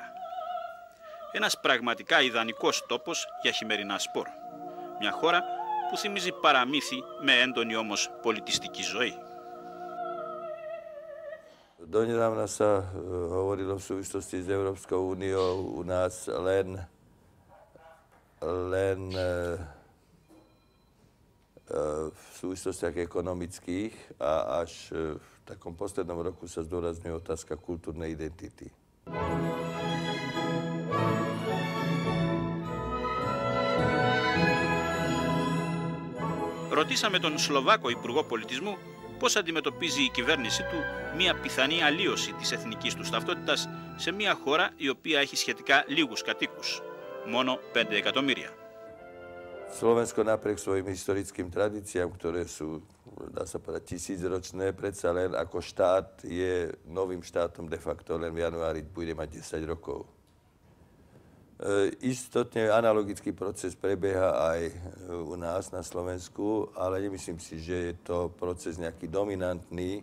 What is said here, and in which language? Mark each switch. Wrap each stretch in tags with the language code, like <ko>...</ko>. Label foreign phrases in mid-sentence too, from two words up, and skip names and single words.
<el>Ένας πραγματικά ιδανικός τόπος για χειμερινά σπορ. Μια χώρα που θυμίζει παραμύθι με έντονη όμως πολιτιστική ζωή.</el> <sk>Donedávna sa hovorilo v súvislosti s Európskou úniou u nás len v súvislostiach ekonomických a až v takom poslednom roku sa zdôrazňuje otázka kultúrnej identity.</sk> <el>Ρωτήσαμε τον Σλοβάκο Υπουργό Πολιτισμού πώς αντιμετωπίζει η κυβέρνησή του μια πιθανή αλλίωση της εθνικής του ταυτότητας σε μια χώρα η οποία έχει σχετικά λίγους κατοίκους, μόνο 5 εκατομμύρια.</el> <sk>Slovensko napriek svojim historickým tradíciám, ktoré sú, dá sa povedať, tisícročné, predsa len ako štát je novým štátom</sk> <la>de facto,</la> <sk>len v januári bude mať 10 rokov. Istotne analogický proces prebieha aj u nás na Slovensku, ale nemyslím si, že je to proces nejaký dominantný.</sk>